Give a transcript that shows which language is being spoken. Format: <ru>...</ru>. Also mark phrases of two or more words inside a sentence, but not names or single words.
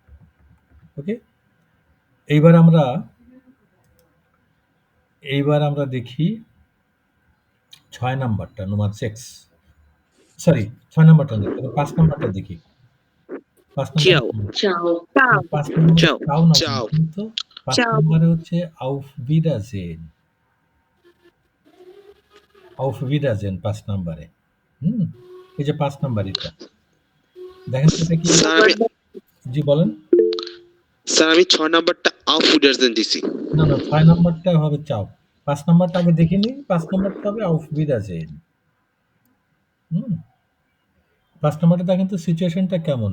<bn>ওকে, এইবার আমরা দেখি ৬ নাম্বারটা, নাম্বার 6। সরি, ৬ নাম্বারটা না, ৫ নাম্বারটা দেখি। ৫ Ciao. নাম্বার ৫ নাম্বার চাও না, কিন্তু ৫ নাম্বারে হচ্ছে</bn> <de>auf Wiedersehen। auf Wiedersehen</de> <bn>৫ নাম্বারে। এই যে ৫ নাম্বার এটা দেখেন তো, এটা কি? জি বলেন। স্যার আমি 6 নাম্বারটা</bn> <de>auf Wiedersehen</de> <bn>দিছি। না ৬ নাম্বারটা হবে চাও। ৫ নাম্বারটা আগে দেখিনি। ৫ নাম্বারটা হবে</bn> <de>auf Wiedersehen।</de> <bn>৫ নাম্বারটা দেখেন তো সিচুয়েশনটা কেমন?</bn>